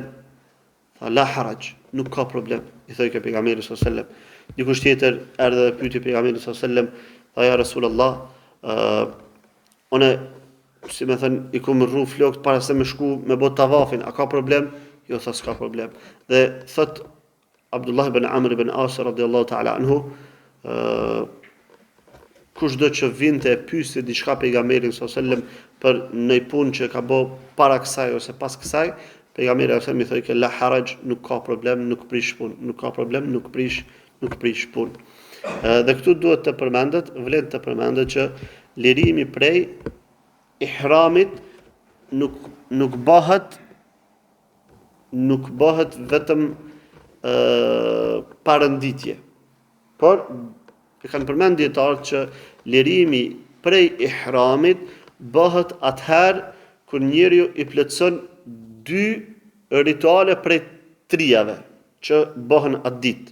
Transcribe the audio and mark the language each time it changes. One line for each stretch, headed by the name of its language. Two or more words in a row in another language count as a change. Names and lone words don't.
Albanian: Tha,
Arabic: لا حرج,
Albanian: nuk ka problem, i thoi ke pejgamberi
Arabic: صلى الله عليه وسلم.
Albanian: Dikush tjetër erdhe dhe pyeti pejgamberin
Arabic: صلى الله عليه وسلم,
Albanian: tha,
Arabic: يا رسول الله,
Albanian: unë, si me thënë, i kum rru flokt para se me shku me bot tavafin, a ka problem? Jo, tha, s'ka problem. Dhe thot Abdullah ibn Amr ibn As
Arabic: رضي الله تعالى عنه,
Albanian: kushdo që vinte e pyeste diçka pejgamberin
Arabic: صلى الله عليه وسلم
Albanian: për një punë që ka bë para kësaj ose pas kësaj, pejgamberi
Arabic: صلى الله عليه وسلم
Albanian: i thotë
Arabic: لا حرج,
Albanian: nuk ka problem, nuk prish punë, nuk ka problem, nuk prish punë. Dhe këtu duhet të përmendet, vlen të përmendet që lirimi prej ihramit nuk bëhet vetëm parënditje, por e kanë përmend dietarët që lirimi prej ihramit bëhet atëherë kur njeriu i plotson 2 rituale prej 3-jave që bëhen atë ditë.